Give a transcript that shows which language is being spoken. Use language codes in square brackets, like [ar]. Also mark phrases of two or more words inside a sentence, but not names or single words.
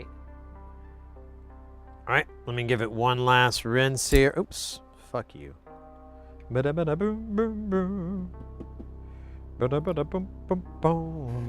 [en] All right, let me give it one last rinse here. Oops, fuck you. Ba-da-ba-da-boom, boom, boom. Ba-da-ba-da-boom, boom, boom.